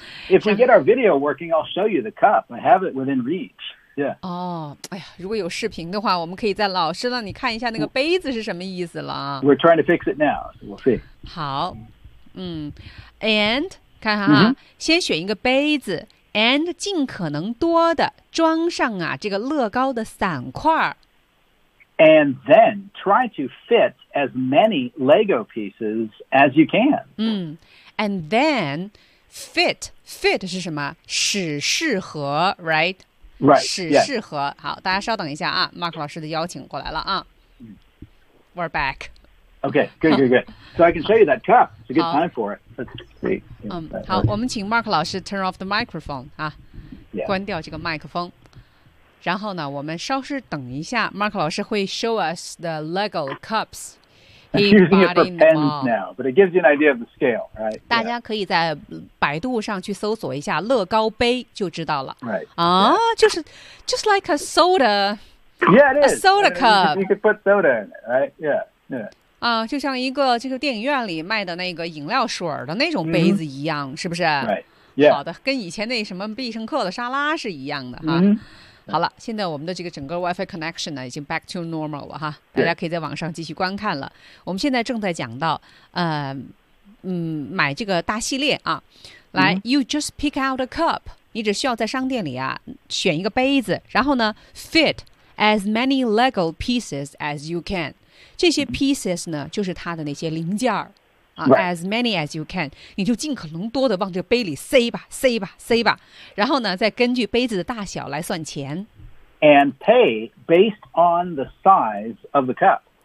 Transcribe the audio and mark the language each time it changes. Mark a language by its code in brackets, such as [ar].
[en] If we get our video working, I'll show you the cup. I have it within reach. Yeah. [zh] Oh, 哎呀，如果有视频的话，我们可以在老师让你看一下那个杯子是什么意思了。 [en] We're trying to fix it now, so we'll see. [zh] 好，嗯 ，and 看哈哈， mm-hmm. 先选一个杯子 ，and 尽可能多的装上啊这个乐高的散块。 [en] And then try to fit as many Lego pieces as you can. 嗯 ，and then. Fit [zh] 是什么？使适合 ，right？ [en] Right， [zh] 使适合。 [en] Yes. [zh] 好，大家稍等一下啊 ，Mark 老师的邀请过来了啊。 [en] We're back. Okay, good, good, good. So I can show you that cup. It's a good time for it. Let's see. [zh] 好，我们请 Mark 老师 [en] turn off the microphone [zh] 啊， [en] yeah. [zh] 关掉这个麦克风。然后呢，我们稍事等一下 ，Mark 老师会 [en] show us the Lego cups。 Using it for pens now, but it gives you an idea of the scale, right? [zh] 大家可以在百度上去搜索一下乐高杯就知道了。 [en] Right. [zh] 啊，就是 [en] just like a soda. Yeah, it is. A soda cup. You could put soda in it, right? Yeah. [zh] 啊，就像一个这个电影院里卖的那个饮料水的那种杯子一样，是不是？ [en] Right. Yeah. [zh] 好的，跟以前那什么必胜客的沙拉是一样的哈。好了，现在我们的这个整个 WiFi connection 呢，已经 [en] back to normal [zh] 了哈，大家可以在网上继续观看了。我们现在正在讲到，买这个大系列啊，来、mm-hmm. ， [en] you just pick out a cup， [zh] 你只需要在商店里啊选一个杯子，然后呢 ， [en] fit as many Lego pieces as you can， [zh] 这些 pieces 呢就是它的那些零件儿。 [en] Right. As many as you can, [zh] 你就尽可能多的往这个杯里塞吧，塞吧，塞吧。然后呢，再根据杯子的大小来算钱。 [en] And pay based on the size of the cup.